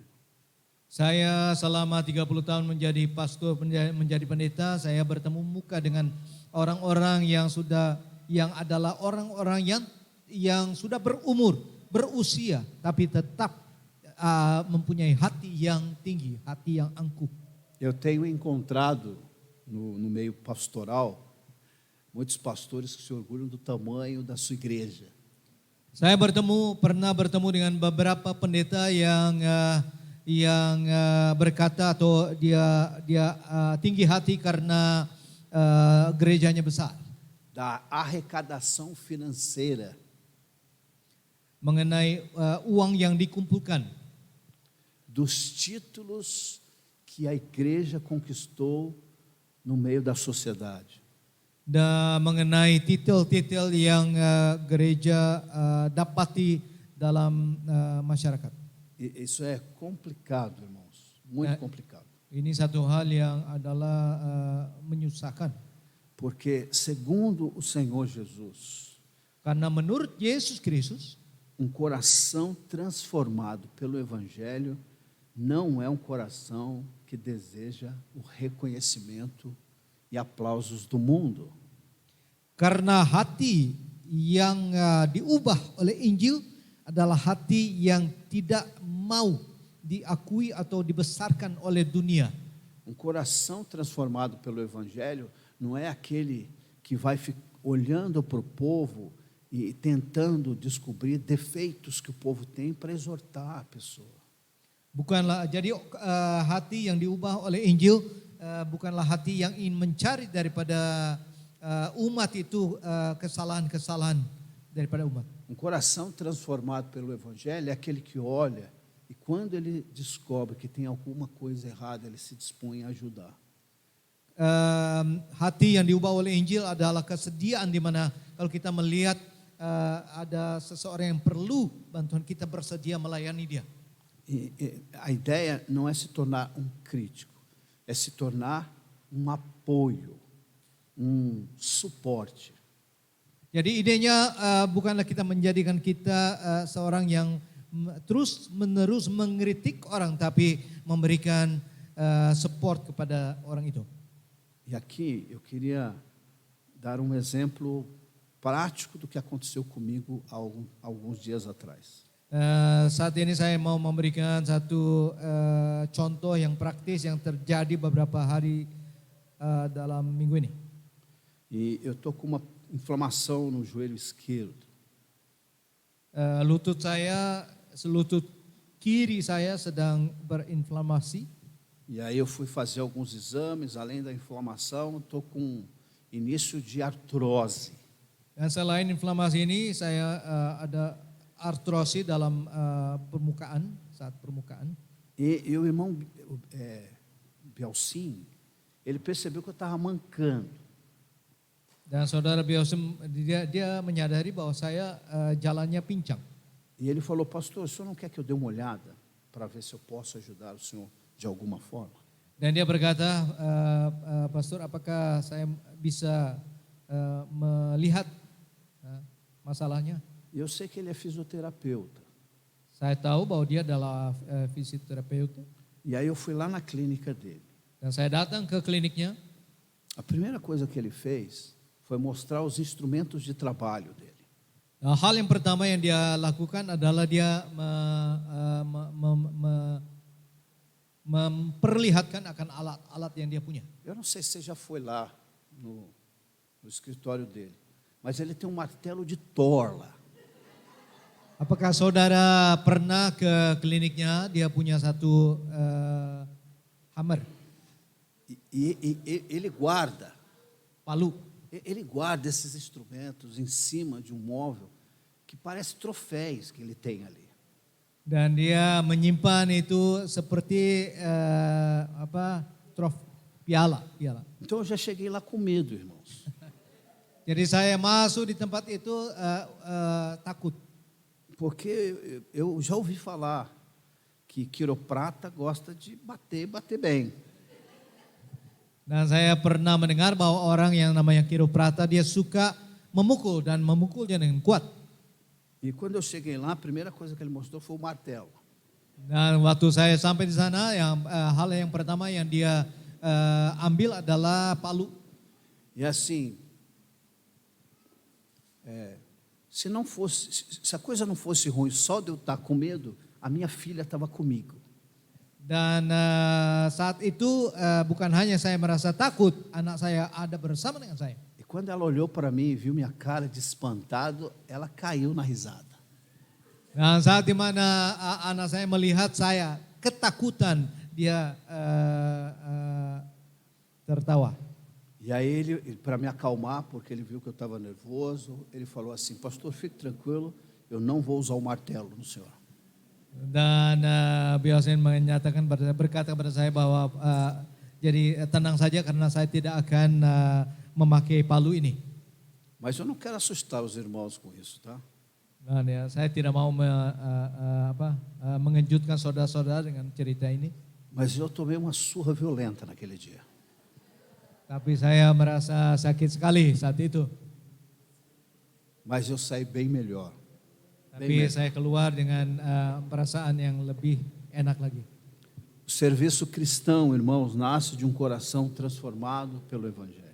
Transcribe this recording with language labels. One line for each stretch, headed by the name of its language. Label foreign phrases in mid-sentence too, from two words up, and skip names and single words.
Indonesian: Saya selama 30 tahun menjadi pastor, menjadi pendeta, saya bertemu muka dengan orang-orang yang adalah orang-orang yang sudah berumur, berusia, tapi tetap mempunyai hati yang tinggi, hati yang angkuh.
Portuguese: Eu tenho encontrado no meio pastoral muitos pastores que se orgulham do tamanho da sua igreja.
Indonesian: Saya pernah bertemu dengan beberapa pendeta yang berkata atau dia tinggi hati karena gerejanya besar.
Portuguese: Da arrecadação financeira,
Indonesian: Mengenai uang yang dikumpulkan,
Portuguese: dos títulos que a igreja conquistou no meio da sociedade.
Indonesian: dan mengenai titel-titel yang gereja dapati dalam masyarakat.
Portuguese: Isso é complicado, irmãos, muito complicado.
Indonesian: Ini satu hal yang adalah menyusahkan.
Portuguese: Porque, segundo o Senhor Jesus,
Indonesian: Karena menurut Yesus Kristus,
Portuguese: coração transformado pelo Evangelho não é um coração que deseja o reconhecimento e aplausos do mundo.
Indonesian: karena hati yang diubah oleh Injil adalah hati yang tidak mau diakui atau dibesarkan oleh dunia.
Portuguese: Coração transformado pelo Evangelho não é aquele que vai olhando para o povo e tentando descobrir defeitos que o povo tem para exortar a pessoa.
Indonesian: Bukanlah jadi hati yang diubah oleh Injil bukanlah hati yang ingin mencari daripada umat itu kesalahan-kesalahan daripada umat.
Portuguese: Coração transformado pelo Evangelho é aquele que olha e quando ele descobre que tem alguma coisa errada, ele se dispõe a ajudar.
Indonesian: Hati yang diubah oleh Injil adalah kesediaan di mana kalau kita melihat ada seseorang yang perlu bantuan, kita bersedia melayani dia.
Portuguese: A ideia não é se tornar um crítico, é se tornar um apoio, suporte.
Indonesian: Jadi idenya bukanlah kita menjadikan kita seorang yang terus menerus mengkritik orang, tapi memberikan support kepada orang itu.
Portuguese: E aqui eu queria dar um exemplo prático do que aconteceu comigo há alguns dias atrás.
Indonesian: Saat ini saya mau memberikan satu contoh yang praktis yang terjadi beberapa hari dalam minggu ini.
Portuguese: E eu estou com uma inflamação no joelho esquerdo.
Indonesian: Lutut kiri saya sedang berinflamasi.
Portuguese: E aí eu fui fazer alguns exames, além da inflamação, estou com início de artrose.
Indonesian: Dan selain inflamasi ini, saya ada artrosi dalam saat permukaan.
Portuguese: E o irmão Belcim, ele percebeu que eu estava mancando.
Indonesian: Dan saudara Biosim, dia menyadari bahwa saya jalannya pincang.
Portuguese: E ele falou, pastor, o senhor não quer que eu dê uma olhada para ver se eu posso ajudar o senhor de alguma forma?
Indonesian: Dan dia berkata, pastor, apakah saya bisa melihat masalahnya?
Portuguese: E eu sei que ele é fisioterapeuta.
Indonesian: Saya tahu bahwa dia adalah fisioterapeuta.
Portuguese: E aí eu fui lá na clínica dele.
Indonesian: Dan saya datang ke kliniknya.
Portuguese: A primeira coisa que ele fez foi mostrar os instrumentos de trabalho dele.
Indonesian: Nah, hal yang pertama yang dia lakukan adalah dia memperlihatkan akan alat-alat yang dia punya.
Portuguese: Eu não sei se você já foi lá no escritório dele, mas ele tem um martelo de Thor lá.
Indonesian: Apakah saudara pernah ke kliniknya? Dia punya satu hammer,
Portuguese: E ele guarda,
Indonesian: palu.
Portuguese: ele guarda esses instrumentos em cima de um móvel que parece troféus que ele tem ali.
Indonesian: Dan dia menyimpan itu seperti piala.
Portuguese: Então eu já cheguei lá com medo, irmãos.
Indonesian: Jadi saya masuk di tempat itu takut.
Portuguese: Porque eu já ouvi falar que quiroprata gosta de bater bem.
Indonesian: Dan saya pernah mendengar bahwa orang yang namanya kiroprata dia suka memukul dan memukulnya dengan kuat.
Portuguese: E quando eu cheguei lá, a primeira coisa que ele mostrou foi o martelo.
Indonesian: Dan waktu saya sampai di sana, hal yang pertama yang dia ambil adalah palu.
Portuguese: E assim, se a coisa não fosse ruim, só de eu estar com medo, a minha filha estava comigo.
Indonesian: Dan saat itu bukan hanya saya merasa takut, anak saya ada bersama dengan saya.
Portuguese: E quando ela olhou para mim e viu minha cara de espantado, ela caiu na risada.
Indonesian: Dan saat di mana anak saya melihat saya ketakutan, dia tertawa.
Portuguese: E aí ele, para me acalmar, porque ele viu que eu estava nervoso, ele falou assim: pastor, fique tranquilo, eu não vou usar o martelo no senhor.
Indonesian: Dan biasanya menyatakan berkata kepada saya bahwa jadi tenang saja karena saya tidak akan memakai palu ini.
Portuguese: Mas eu não quero assustar os irmãos com isso, tá?
Indonesian: Dan ya, saya tidak mau mengejutkan saudara-saudara dengan cerita ini.
Portuguese: Mas eu tomei uma surra violenta naquele dia.
Indonesian: Tapi saya merasa sakit sekali saat itu.
Portuguese: Mas eu saí bem melhor.
Indonesian: Tapi saya keluar dengan perasaan yang lebih enak lagi.
Portuguese: O serviço cristão, irmãos, nasce de um coração transformado pelo Evangelho.